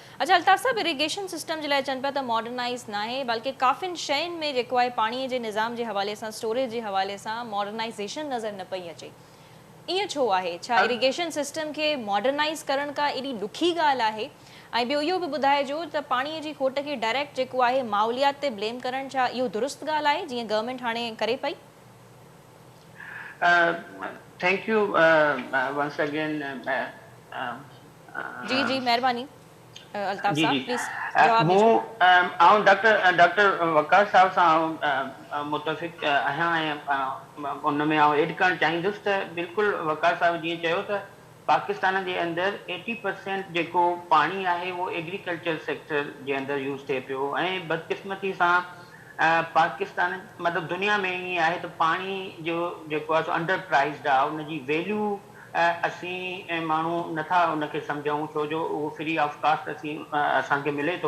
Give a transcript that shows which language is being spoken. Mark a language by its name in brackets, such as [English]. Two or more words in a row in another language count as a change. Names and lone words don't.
[Sindhi] अच्छा अल्ताफ़ साहब, [English] irrigation system [Sindhi] जे लाइ चवनि पिया त मॉडर्नाइज़ न आहे, बल्कि काफ़िनि शयुनि में जेको आहे पाणीअ जे निज़ाम जे हवाले सां, स्टोरेज जे हवाले सां मॉडर्नाइज़ेशन नज़र न पई अचे। ईअं छो आहे? छा [English] irrigation system [Sindhi] खे मॉडर्नाइज़ करण का एॾी ॾुखी ॻाल्हि आहे? ऐं ॿियो इहो बि ॿुधाइजो त पाणीअ जी खोट खे डायरेक्ट जेको आहे माहौलियात ते ब्लेम करणु, छा इहो दुरुस्त ॻाल्हि आहे जीअं गवर्नमेंट हाणे करे पई? [English] Thank you once again. [Sindhi] जी जी महिरबानी अल्ताफ़ जी साहब, जी प्लीज़ जवाब ॾिजो। आउं डॉक्टर वकास साहब सां मुतफ़िक़ आहियां ऐं उन में आउं एड करणु चाहींदुसि त बिल्कुलु वकास साहब जीअं चयो त पाकिस्तान जे अंदरि 80% जेको पाणी आहे उहो [English] agriculture sector [Sindhi] जे अंदरि यूज़ थिए पियो ऐं बदकिस्मती सां पाकिस्तान मतिलबु दुनिया में ईअं आहे त पाणी जो जेको आहे सो [English] under priced [Sindhi] आहे, उनजी वैल्यू असीं माण्हू नथा उनखे सम्झूं, छो जो उहो [English] free of cost [Sindhi] असांखे मिले थो।